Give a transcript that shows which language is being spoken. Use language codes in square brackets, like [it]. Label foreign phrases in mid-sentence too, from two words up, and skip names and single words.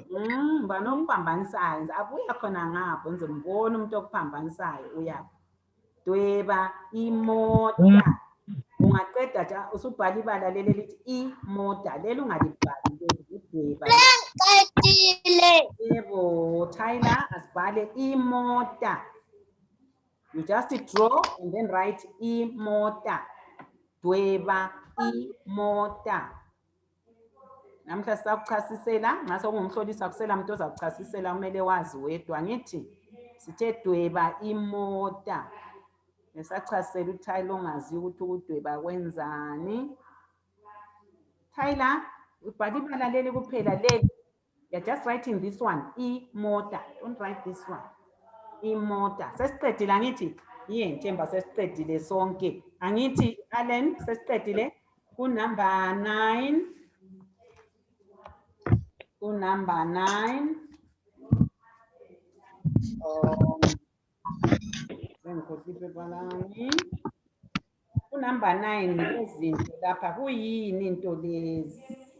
[nd] Mbani okuphambanisayo. Abuya khona ngapho ngizombona umuntu okuphambanisayo uyapho. dweba imota. Ungaqeda nje usubhala ibala leli lithi imota. Leli ungalibhali leli udweba. Yebo, Tyler, asibhale imota. [en] You just draw and then write imota. [nd] Dweba imota. Namhla sisakuchasisela, nxa sokungumhlolisi akusela muntu ozakuchasisela kumele wazi wedwa ngithi. Sithe dweba imota. Nesachasisela uTyler ongazi ukuthi ukudweba kwenzani. Tyler, ubhala ibala leli kuphela leli. [en] You're just writing this one, imota. Don't write this one. [nd] Imota. Sesiqedile angithi? Themba sesiqedile sonke. Angithi Allen sesiqedile kunumber 9. Kunumber 9. Kunumber 9 izinto lapha kuyini into lezi?